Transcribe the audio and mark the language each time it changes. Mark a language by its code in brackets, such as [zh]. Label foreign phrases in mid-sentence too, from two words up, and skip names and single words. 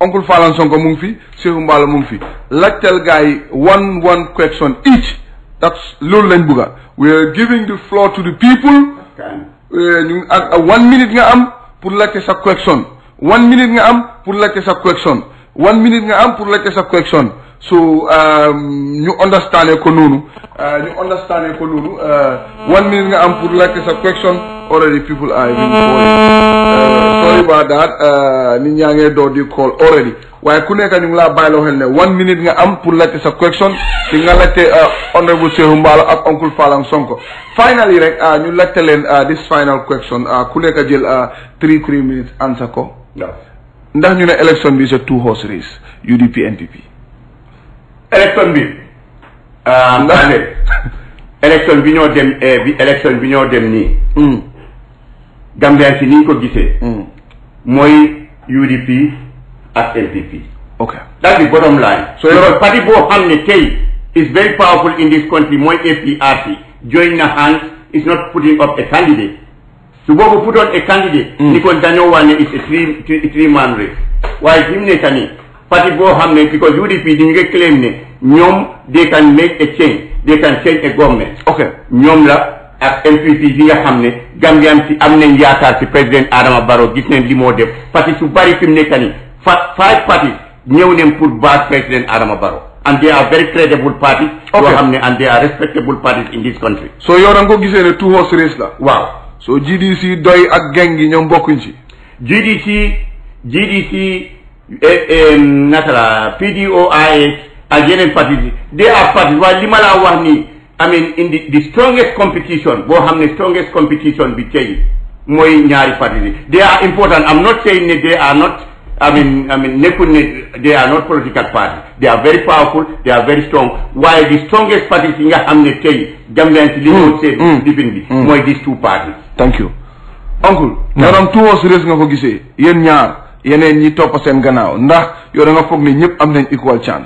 [wo] Uncle Falang Sonko mu ngi fi Sehu Mbala mu ngi fi laajteel gars yi [en] one question each that's [wo] loolu lañ bugga [en] we are giving the floor to the people [wo] ñu ak 1 minute nga am pour laajte sa question 1 minute nga am pour laajte sa question 1 minute nga am pour laajte sa question so ñu understand ko noonu 1 minute nga am pour laajte sa question [en] already people are even calling sorry about that [wo] nit ñaa ngee door di call already waaye ku nekk ñu ngi laa bàyyiloo xel ne 1 minute nga am pour laajte sa question di nga laajte honorable Sehu Mbalo ak Uncle Falang Sonko finally rek ñu laajte leen [en] this final question [wo] ku nekk jël [en] 3 minutes answer [wo] ko ndax ñu ne election bi c'est [en] 2 horse race [wo] UDP NPP election bi election bi ñoo dem election bi ñoo dem nii Gambien si ni ñu ko gisee mooy UDP ak NPP [en] okay that's the bottom line [wo] so yow parti boo xam ne tey [en] is very powerful in this country [wo] mooy APRC join na hands [en] is not putting up a candidate [wo] su boobu [en] put on a candidate [wo] ni kon dañoo wax ne [en] is a three man race [wo] waaye fi mu nekk nii parti boo xam ne because UDP di ñu ngi claim ne ñoom [en] they can make a change they can change a government okay [wo] ñoom la ak NPP yi nga xam ne Gambian si am nañ yaakaar si président Adama Barrow gis nañ li moo def parti su bari fi mu nekk nii 5 parties ñëw nañ pour base président Adama Barrow [en] and they are very credible parties [wo] yoo xam ne [en] and they are respectable parties in this country [wo] so yow da nga ko gisee ne [en] 2 horse race [wo] la waaw so GDC doy ak gang yi ñoom bokkuñ ci GDC naka la PDOIS ak yeneen parties yi [en] they are parties [wo] waaye li ma laa wax nii [en] I mean in the strongest competition [wo] boo xam ne [en] strongest competition [wo] bi tey mooy ñaari parties yi [en] they are important I'm not saying [wo] ne [en] they are not I mean [wo] nekkul ne [en] they are not political parties they are very powerful they are very strong [wo] waaye [en] the strongest parties [wo] yi nga xam ne tey Gambian si li ñoo seet difin bi mooy [en] these 2 parties thank you uncle [wo] maanaam [en] 2 horse race [wo] nga ko gisee yéen ñaar yeneen ñi topp seen gannaaw ndax yow da nga foog ne ñëpp am nañ [en] equal chance